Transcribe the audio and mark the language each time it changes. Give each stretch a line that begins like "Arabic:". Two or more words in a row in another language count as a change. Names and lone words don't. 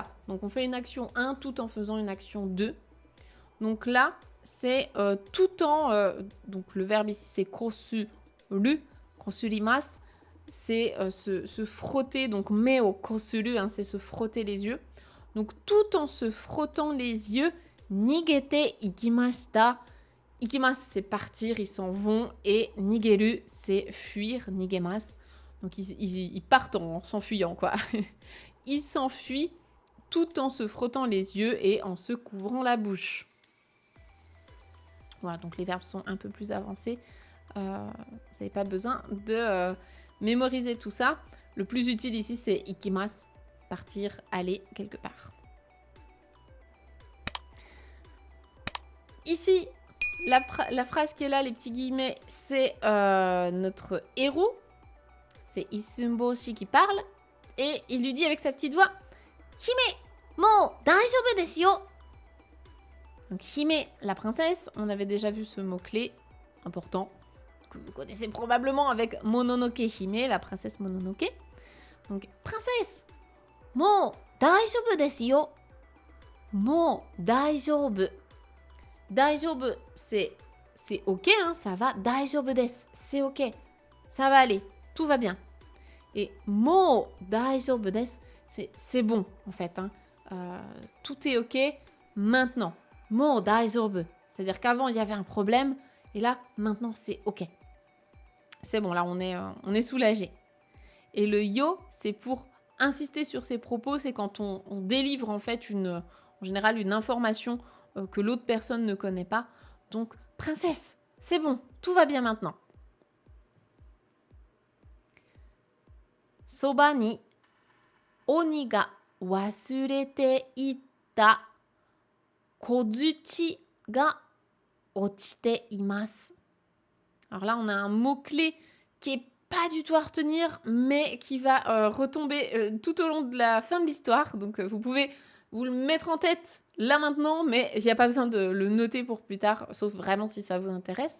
French: Donc, on fait une action 1 tout en faisant une action 2. Donc là, c'est tout en... donc, le verbe ici, c'est
Japanese: 擦る、擦ります.
French: C'est se frotter. Donc,
Japanese: 目を擦る,
French: hein, c'est se frotter les yeux. Donc, tout en se frottant les yeux,
Japanese: 逃げて行きました. Ikimasu,
French: c'est partir, ils s'en vont. Et nigeru, c'est fuir, nigemasu. Donc, ils partent en s'enfuyant, quoi. Ils s'enfuient tout en se frottant les yeux et en se couvrant la bouche. Voilà, donc les verbes sont un peu plus avancés. Vous n'avez pas besoin de mémoriser tout ça. Le plus utile ici, c'est ikimasu, partir, aller quelque part. Ici, la phrase qui est là, les petits guillemets, c'est notre héros. C'est Isunboshi qui parle. Et il lui dit avec sa petite voix,
Japanese: 姫、もう大丈夫ですよ.
French: Donc Hime, la princesse, on avait déjà vu ce mot-clé important que vous connaissez probablement avec Mononoke Hime, la princesse Mononoke. Donc princesse,
Japanese: もう大丈夫ですよ. もう大丈夫. Daijoubu,
French: c'est ok, hein, ça va.
Japanese: 大丈夫です,
French: c'est ok. Ça va aller, tout va bien.
Japanese: Et もう大丈夫です,
French: c'est bon en fait. Hein. Tout est ok maintenant.
Japanese: もう大丈夫.
French: C'est-à-dire qu'avant il y avait un problème et là maintenant c'est ok. C'est bon, là on est soulagé. Et le yo, c'est pour insister sur ses propos, c'est quand on délivre en fait en général une information que l'autre personne ne connaît pas. Donc princesse, c'est bon, tout va bien maintenant.
Japanese: 傍に鬼が忘れていった小槌が落ちています.
French: Alors là, on a un mot-clé qui est pas du tout à retenir, mais qui va retomber tout au long de la fin de l'histoire. Donc vous pouvez vous le mettre en tête là maintenant, mais il n'y a pas besoin de le noter pour plus tard, sauf vraiment si ça vous intéresse.